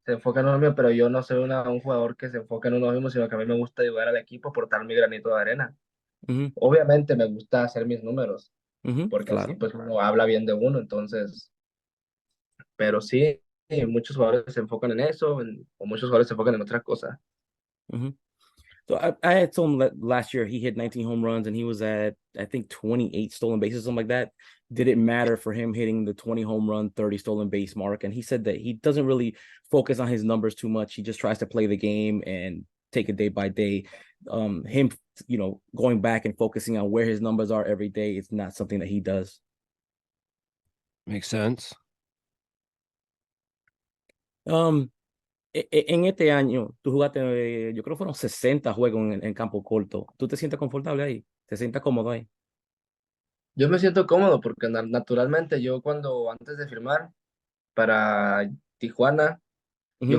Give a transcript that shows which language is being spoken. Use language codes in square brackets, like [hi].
[es] Se enfoca en uno mismo, pero yo no soy un jugador que se enfoca en uno mismo, sino que a mí me gusta ayudar al equipo, aportar mi granito de arena. ujú, Obviamente me gusta hacer mis números, ujú, porque así claro. pues uno habla bien de uno, entonces, pero sí, muchos jugadores se enfocan en eso, o muchos jugadores se enfocan en otras cosas. Ujú. [en] So I had told him that last year he hit 19 home runs and he was at I think 28 stolen bases, something like that. Did it matter for him hitting the 20 home run, 30 stolen base mark? And he said that he doesn't really focus on his numbers too much. He just tries to play the game and take it day by day. Him, going back and focusing on where his numbers are every day, it's not something that he does. Makes sense. [es] Um, en este año, tú jugaste, yo creo que fueron 60 juegos en campo corto. ¿Tú te sientes confortable ahí? ¿Te sientes cómodo ahí? Yo me siento cómodo porque naturalmente yo cuando antes de firmar para Tijuana, yo